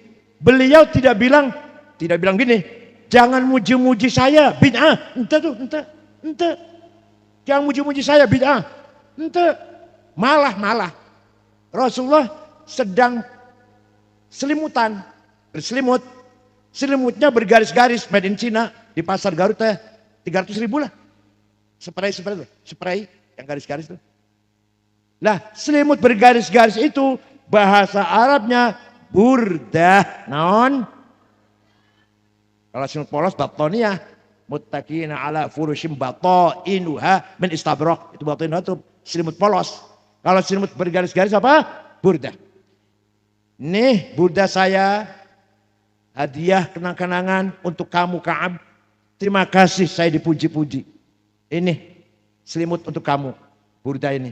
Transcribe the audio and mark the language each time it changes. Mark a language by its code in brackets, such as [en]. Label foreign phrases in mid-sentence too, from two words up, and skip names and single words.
[id] Beliau tidak bilang gini, jangan muji-muji saya, bid'ah. Ente. Jangan muji-muji saya, bid'ah. Ente. Malah. Rasulullah sedang selimutan, berselimut. Selimutnya bergaris-garis, [en] made in China. [id] Di pasar Garut 300.000 lah. Spray yang garis-garis itu. Lah, selimut bergaris-garis itu bahasa Arabnya burdah. Naon? Kalau selimut polos batoniyah. [ar] متكئين على فرش بطائنها من إستبرق. [id] Itu batainuha itu selimut polos. Kalau selimut bergaris-garis apa? Burdah. Nih burdah saya. Hadiah kenang-kenangan untuk kamu Ka'ab. Terima kasih saya dipuji-puji. Ini selimut untuk kamu. Burdah ini.